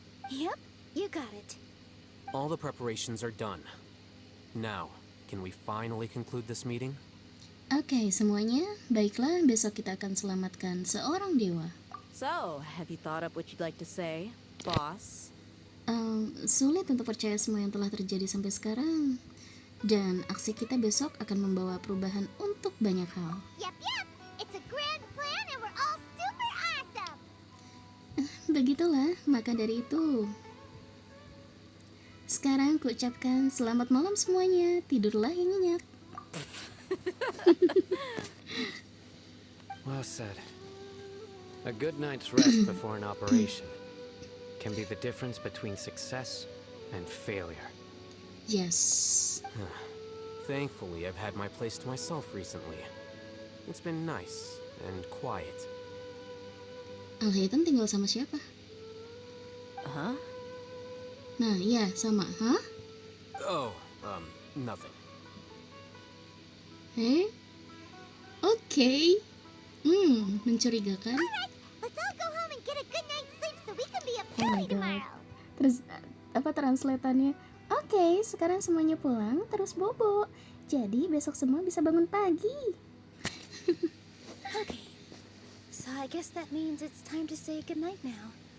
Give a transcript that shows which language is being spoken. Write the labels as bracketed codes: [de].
[en] Yep, you got it. All the preparations are done. Now, can we finally conclude this meeting? [id] Oke, semuanya. Baiklah, besok kita akan selamatkan seorang dewa. [en] So, have you thought up what you'd like to say, boss? [id] Sulit untuk percaya semua yang telah terjadi sampai sekarang. Dan aksi kita besok akan membawa perubahan untuk banyak hal. [en] Yep. It's a grand plan and we're all super awesome. [id] Begitulah, maka dari itu. Sekarang ku ucapkan selamat malam semuanya. Tidurlah yang nyenyak. [en] Well said. A good night's rest before an operation can be the difference between success and failure. Yes. Thankfully, I've had my place to myself recently. It's been nice and quiet. [id] Alhaitan tinggal sama siapa? Huh? Nah, iya, sama. Hah? [en] Oh, nothing. [id] Oke. Mencurigakan. [en] Alright, let's all go home and get a good night's sleep so we can be a Oh my party God. tomorrow. [id] Terus apa translatannya? Oke, sekarang semuanya pulang terus bobo. Jadi besok semua bisa bangun pagi. [en] Okay, so I guess that means it's time to say goodnight now.